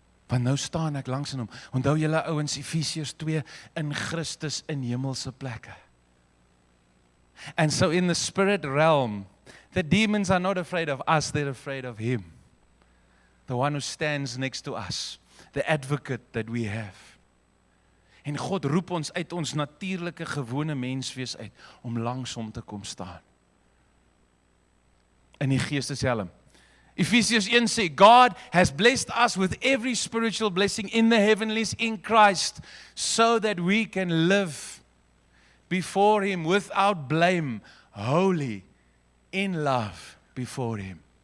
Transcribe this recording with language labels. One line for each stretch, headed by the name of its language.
Afrikaans: Want nou staan ek langs in hom. Onthou julle ouens Efesiërs 2 in Christus in hemelse plekke.
English: And so in the spirit realm, the demons are not afraid of us, they're afraid of him. The one who stands next to us, the advocate that we have.
Afrikaans: En God roep ons uit ons natuurlike gewone menswees uit om langs hom te kom staan. In die geesteshelm.
English: Ephesians 1 sê, God has blessed us with every spiritual blessing in the heavenlies in Christ, so that we can live before him without blame, holy, in love before him.